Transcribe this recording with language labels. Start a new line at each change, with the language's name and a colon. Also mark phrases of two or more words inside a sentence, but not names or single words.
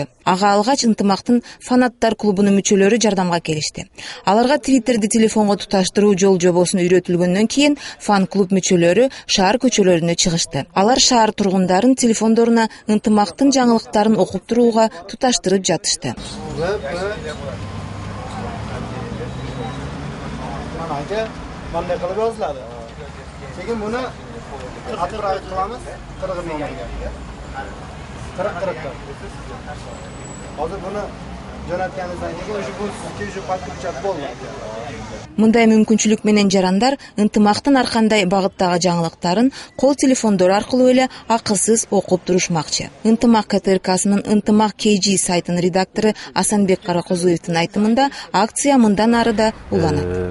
Kyrgyz: Ага алгач Ынтымактын фанаттар клубунун мүчөлөрү жардамга келишти. Аларга Twitterди телефонго туташтыруу жол жобосун үйрөтүлгөндөн кийин фан клуб мүчөлөрү шаар көчөлөрүнө чыгышты. Алар шаар тургундарын телефондоруна Ынтымактын жаңылыктарын окуп турууга туташтырып жатышты.
Uzbek: Manda qilib yoziladi. Keyin buni attirib qilamiz 40 nomerga. 40. Hozir buni jo'natganingizdan keyin o'sha bu sizga
Russian: уже подключат
Uzbek: bo'ladi.
Kyrgyz: Мындай мүмкүнчүлүк менен жарандар Ынтымактын ар кандай багыттагы жаңылыктарын кол телефондору аркылуу эле акысыз окуп турушмакчы. Ынтымак КТРКсынын Ынтымак KG сайтынын редактору Асанбек Каракозуевдин айтымында акция мындан ары да уланат.